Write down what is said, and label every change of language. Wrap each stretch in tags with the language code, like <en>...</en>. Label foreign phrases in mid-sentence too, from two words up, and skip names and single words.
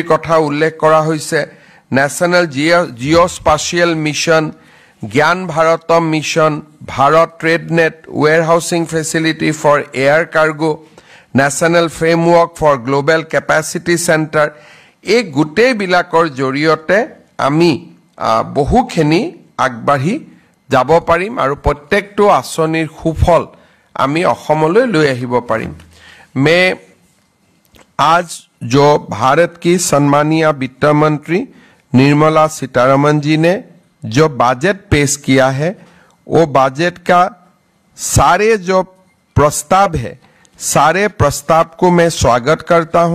<as>কথা উল্লেখ কৰা হৈছে ন্যাশনাল জিঅ'স্পাশিয়েল মিশন জ্ঞান ভাৰতম মিশন ভাৰত ট্ৰেড নেট ওয়্যাৰহাউসিং ফেসিলিটি ফৰ এয়াৰ কাৰ্গো ন্যাশনাল ফ্ৰেমৱৰ্ক ফৰ গ্লোবেল কেপাসিটি সেন্টাৰ এই গোটেই বিলাকৰ জৰিয়তে আমি বহুখিনি আগবাঢ়ি যাব পাৰিম আৰু প্ৰত্যেকটো আঁচনিৰ সুফল আমি অসমলৈ লৈ আহিব পাৰিম</as> <hi>मैं आज जो भारत की सम्मानीय वित्त मंत्री निर्मला सीतारमण जी ने जो बजट पेश किया है, वो बजट का सारे जो प्रस्ताव है, सारे प्रस्ताव को मैं स्वागत करता हूं।</hi>